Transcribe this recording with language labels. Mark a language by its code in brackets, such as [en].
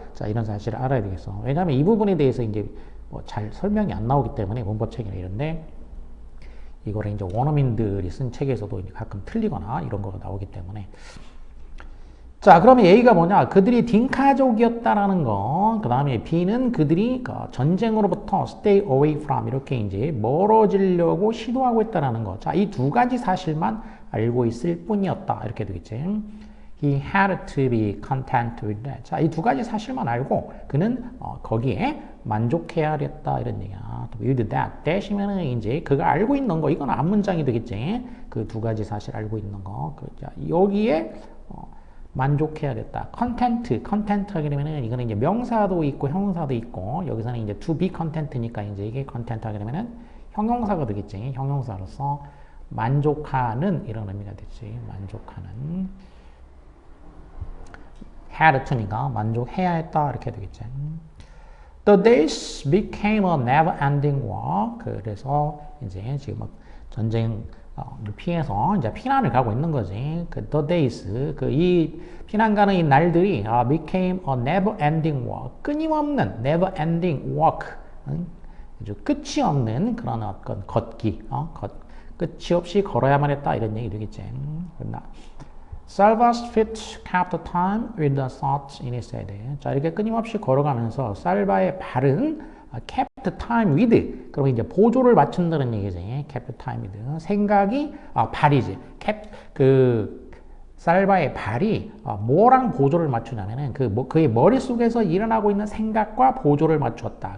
[ko] 자, 이런 사실을 알아야 되겠어. 왜냐하면 이 부분에 대해서 이제 뭐 잘 설명이 안 나오기 때문에 문법책이나 이런데 이거를 이제 원어민들이 쓴 책에서도 이제 가끔 틀리거나 이런 거가 나오기 때문에 자, 그러면 A가 뭐냐? 그들이 딩카족이었다라는 거. 그 다음에 B는 그들이 전쟁으로부터 [en] stay away from [ko] 이렇게 이제 멀어지려고 시도하고 있다라는 거. 자, 이 두 가지 사실만 알고 있을 뿐이었다. 이렇게 되겠지. [en] He had to be content with that. [ko] 자, 이 두 가지 사실만 알고 그는 거기에 만족해야 했다. 이런 얘기야. [en] with that. [ko] that이면은 이제 그가 알고 있는 거. 이건 앞문장이 되겠지. 그 두 가지 사실 알고 있는 거. 자, 여기에 만족해야 됐다. 컨텐트 하게 되면은 이거는 이제 명사도 있고 형용사도 있고 여기서는 이제 [en] to be content [ko] 니까 이제 이게 컨텐트 하게 되면은 형용사가 되겠지. 형용사로서 만족하는 이런 의미가 되지. 만족하는. [en] had to [ko] 니까 만족해야 했다 이렇게 되겠지. [en] The days became a never-ending war. [ko] 그래서 이제 지금 막 전쟁 피해서 이제 피난을 가고 있는 거지. 그 [en] the days [ko] 그 이 피난 가는 이 날들이 [en] became a never-ending war. [ko] 끊임없는 [en] never-ending walk. [ko] 아주 끝이 없는 그런 어떤 걷기. 끝이 없이 걸어야만 했다 이런 얘기 되겠지. [en] Salva's feet kept time with the thoughts in his head. [ko] 자, 이렇게 끊임없이 걸어가면서 살바의 발은 [en] kept time with. [ko] 그러면 이제 보조를 맞춘다는 얘기지. [en] kept time with. [ko] 생각이 발이지. [en] kept [ko] 살바의 발이 뭐랑 보조를 맞추냐면은 그의 머릿속에서 일어나고 있는 생각과 보조를 맞추었다.